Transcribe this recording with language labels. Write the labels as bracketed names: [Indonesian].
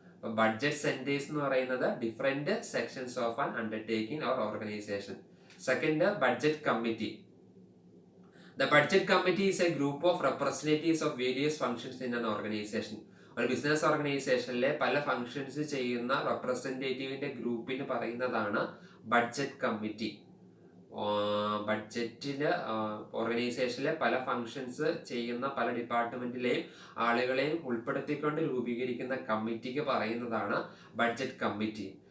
[Malayalam] അപ്പോൾ budget centres എന്ന് പറയുന്നത് [English] Different sections of an undertaking or organisation. Second, budget committee. The budget committee is a group of representatives of various functions in an organization. [Malayalam] ഒരു business ഓർഗനൈസേഷനിലെ പല functions ചെയ്യുന്ന റെപ്രസെന്റേറ്റീവിന്റെ ഗ്രൂപ്പിന് പറയുന്നതാണ് budget committee. ബഡ്ജറ്റില് ഓർഗനൈസേഷനിലെ പല ഫങ്ഷൻസ് ചെയ്യുന്ന പല ഡിപ്പാർട്ട്മെന്റിലെയും ആളുകളെയും ഉൾപ്പെടുത്തിക്കൊണ്ട് രൂപീകരിക്കുന്ന കമ്മിറ്റിക്ക് പറയുന്നതാണ് ബഡ്ജറ്റ് കമ്മിറ്റി.